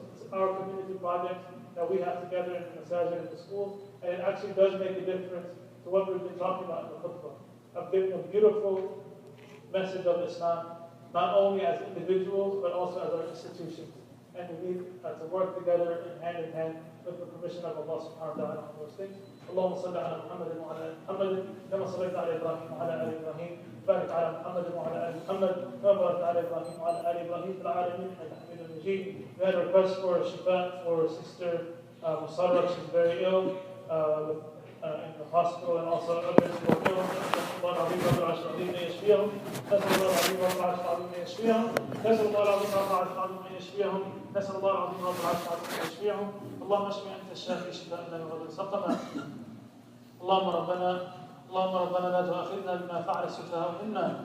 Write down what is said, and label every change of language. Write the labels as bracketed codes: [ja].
[en] It's our community project that we have together in the masajid and the schools, and it actually does make a difference to what we've been talking about in the khutbah, of giving a beautiful message of Islam, not only as individuals, but also as our institutions. And we need to work together hand in hand with the permission of Allah subhanahu wa ta'ala on those things. [ar] اللهم صل على محمد وعلى ال محمد كما صليت على ابراهيم وعلى ال ابراهيم بارك على محمد وعلى ال محمد كما باركت على ابراهيم وعلى ال ابراهيم في العالمين انك حميد مجيد. [en] We had a request for shifa for Sister Musarraf. She's very ill in the hospital, and also others who are ill. [ar] نسأل الله العظيم رب العرش العظيم أن يشفيهم. نسأل الله العظيم رب العرش العظيم أن يشفيهم. نسأل الله العظيم رب العرش العظيم أن يشفيهم. نسأل الله العظيم رب العرش العظيم أن يشفيهم. اللهم اشف أنت الشافي شفاء لا يغادر سقما. اللهم ربنا لا تؤاخذنا بما فعل السفهاء منا.